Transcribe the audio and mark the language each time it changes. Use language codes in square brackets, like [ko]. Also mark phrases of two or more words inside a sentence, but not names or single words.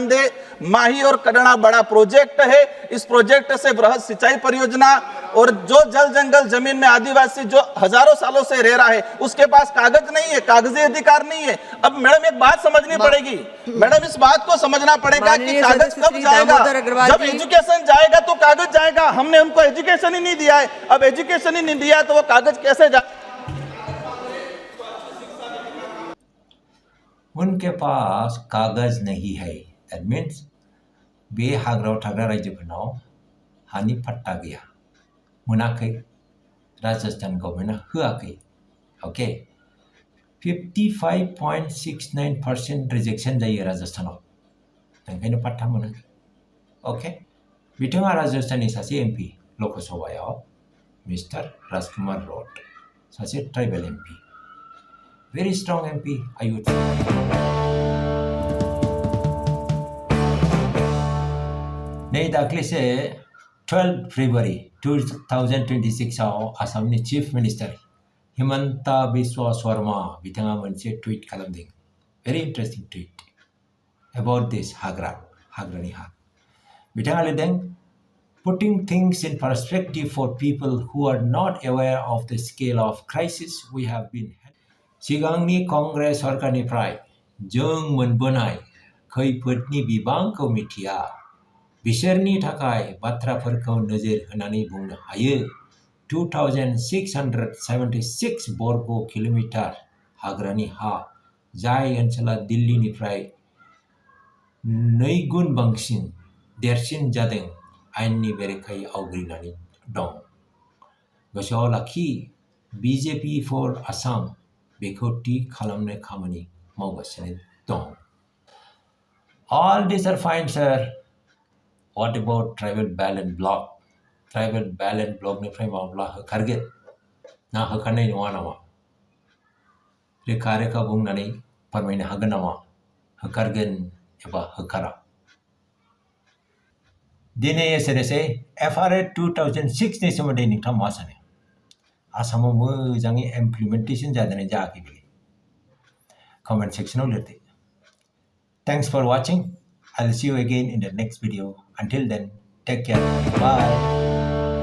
[hi] दे माही और कड़ना बड़ा प्रोजेक्ट है इस प्रोजेक्ट से बृहद सिंचाई परियोजना और जो जल जंगल जमीन में आदिवासी जो हजारों सालों से रह रहा है उसके पास कागज नहीं है कागजी अधिकार नहीं है अब मैडम एक बात समझनी पड़ेगी मैडम इस बात को समझना पड़ेगा कि कागज कब जाएगा जब एजुकेशन जाएगा तो कागज जाएगा हमने उनको एजुकेशन ही नहीं दिया है अब एजुकेशन ही नहीं दिया तो वो कागज कैसे जाए [brx] उनके पास कागज नहीं है [en] that means [brx] बे हाग्रायाव थाग्रा रायजोफोरनाव हानि पट्टा गैया मोनाखै राजस्थान गभर्नमेन्टआ होआखै ओके 55.69% रिजेक्शन जायो राजस्थानाव ओंखायनो पट्टा मोनाखै ओके बिथाङा राजस्थाननि सासे एमपि लकसभायाव मिस्टार राजकुमार रड सासे [en] tribal MP very strong MP I would say. [brx] नै दाख्लैसो 12 फेब्रुवारि 2026 आव आसामनि [en] chief minister [brx] हिमन्ता बिस्वा शर्मा बिथाङा मोनसे टुइट खालामदों [en] very interesting tweet about this [brx] हाग्रानि हा बिथाङा लिरदों [en] putting things in perspective for people who are not aware of the scale of crisis we have been [brx] सिगांनि कंग्रेस सरकारनिफ्राय जों मोनबोनाय खैफोदनि बिबांखौ मिथिया बिसोरनि थाखाय बाथ्राफोरखौ नोजोर होनानै बुंनो हायो 2676 [hi] बर्ग किलोमीटर [brx] हाग्रानि हा जाय ओनसोला दिल्लीनिफ्राय 2 गुन बांसिन देरसिन जादों आयेननि बेरेखायै आवग्रिनानै दं गोसोआव लाखि बीजेपी फर आसाम बेखौ थि खालामनो खामानि मावगासिनो दं [en] All these are fine, sir. What about tribal balance block? Tribal balance block [brx] निफ्राय माब्ला होखारगोन ना होखारनाय नङा नामा रोखा बुंनानै फोरमायनो हागोन नामा होखारगोन एबा होखारा दिनै एसेनोसै FRA 2006 नि सोमोन्दै नोंथाङा मा सानो आसामाव मोजाङै इमप्लिमेन्टेसन जादोंना जायाखै बेलाय कमेन्ट सेक्सनाव लिरदो [en] Thanks for watching. I'll see you again in the next video. Until then, take care. Bye.